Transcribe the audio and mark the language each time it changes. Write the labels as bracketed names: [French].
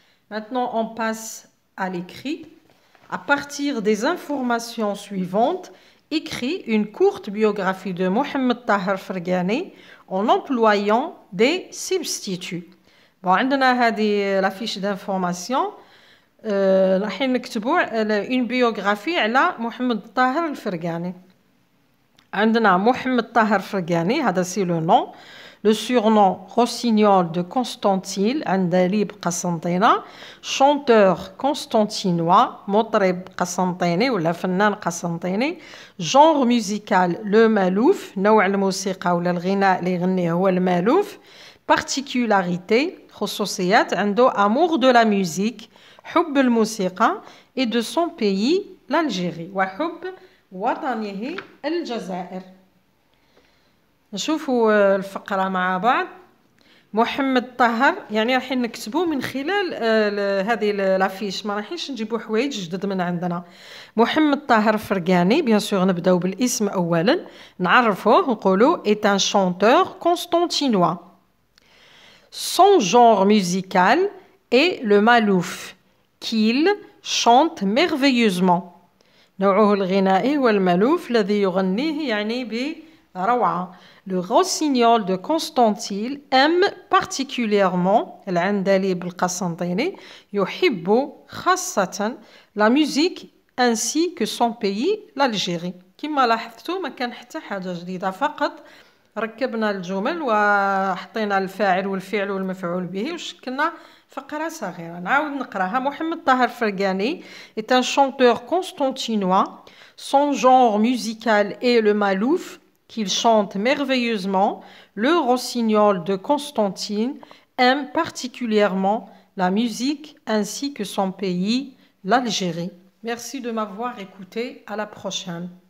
[French] Maintenant, on passe à l'écrit. À partir des informations suivantes, écrit une courte biographie de Mohamed Tahir Ferghani en employant des substituts. Bon, [Arabic] عندنا هذه [French] la fiche d'information. [Arabic] راح نكتبوا [French] une biographie [Arabic] على محمد طاهر الفرقاني. عندنا محمد طاهر فرقاني هذا [French] c'est le nom. Le surnom Rossignol de Constantine, [Arabic] عندليب قسنطينة, [French] chanteur constantinois, [Arabic] مطرب قسنطيني ولا فنان قسنطيني, [French] genre musical le malouf, [Arabic] نوع الموسيقى ولا الغناء اللي يغنيه هو المالوف, particularité خصوصيات عنده [French] amour de la musique, [Arabic] حب الموسيقى [French] et de son pays l'Algérie [Arabic] وحب وطنه الجزائر. نشوفوا الفقرة مع بعض. محمد طاهر يعني راح نكتبوه من خلال هذه لافيش ما راحينش نجيبوا حوايج جدد من عندنا. محمد طاهر فرقاني بيان سور نبداو بالاسم اولا نعرفوه نقولوا [French] est un chanteur constantinois. Son genre musical est le malouf qu'il chante merveilleusement. [Arabic] نوعه الغنائي هو المالوف الذي يغنيه يعني بروعة. [French] Le rossignol de Constantine aime particulièrement [Arabic] العندليب القسنطيني يحب خاصة [French] la musique ainsi que son pays l'Algérie. [Arabic] كما لاحظتوا ما كان حتى حاجة جديدة فقط ركبنا الجمل وحطينا الفاعل والفعل والمفعول به وشكلنا فقرة صغيرة. نعاود نقراها. [French] محمد طاهر فرقاني est un chanteur constantinois. Son genre musical est le malouf qu'il chante merveilleusement. Le rossignol de Constantine aime particulièrement la musique ainsi que son pays, l'Algérie. Merci de m'avoir écouté. À la prochaine.